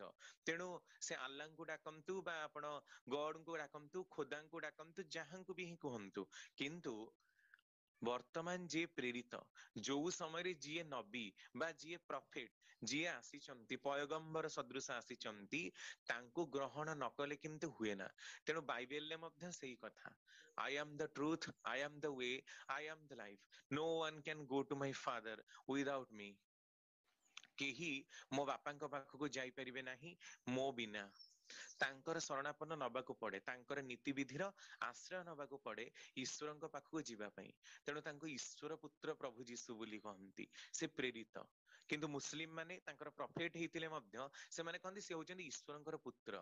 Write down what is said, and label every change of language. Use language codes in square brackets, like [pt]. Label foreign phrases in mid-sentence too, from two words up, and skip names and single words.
[or] ତେଣୁ ସେ ଆଲ୍ଲାଙ୍କୁ ଡାକନ୍ତୁ ବା ଆପଣ ଗଡଙ୍କୁ ଡାକନ୍ତୁ, ଖୋଦାଙ୍କୁ ଡାକନ୍ତୁ, ଯାହାଙ୍କୁ ବି ହିଁ କୁହନ୍ତୁ, କିନ୍ତୁ ବର୍ତ୍ତମାନ ଯିଏ ପ୍ରେରିତ, ଯୋଉ ସମୟରେ ଯିଏ ନବୀ ବା ଯିଏ ପ୍ରଫେଟ, ଯିଏ ଆସିଛନ୍ତି ପୟଗମ୍ବର ସଦୃଶ ଆସିଛନ୍ତି, ତାଙ୍କୁ ଗ୍ରହଣ ନ କଲେ କିନ୍ତୁ ହୁଏ ନା। ତେଣୁ ବାଇବେଲରେ ମଧ୍ୟ ସେଇ କଥା, [en] ଆଇ am the truth, I am the way, I am the life, no one can go to my father without me। [or] କେହି ମୋ ବାପାଙ୍କ ପାଖକୁ ଯାଇପାରିବେ ନାହିଁ ମୋ ବିନା। ତାଙ୍କର ଶରଣାପନ୍ନ ନବାକୁ ପଡେ, ତାଙ୍କର ନୀତିବିଧିର ଆଶ୍ରୟ ନବାକୁ ପଡେ ଈଶ୍ୱରଙ୍କ ପାଖକୁ ଯିବା ପାଇଁ। ତେଣୁ ତାଙ୍କୁ ଈଶ୍ୱର ପୁତ୍ର ପ୍ରଭୁ ଯୀଶୁ ବୋଲି କହନ୍ତି, ସେ ପ୍ରେରିତ। କିନ୍ତୁ ମୁସଲିମ ମାନେ ତାଙ୍କର ପ୍ରଫେଟ ହେଇଥିଲେ ମଧ୍ୟ ସେମାନେ କହନ୍ତି ସେ ହଉଛନ୍ତି ଈଶ୍ୱରଙ୍କର ପୁତ୍ର।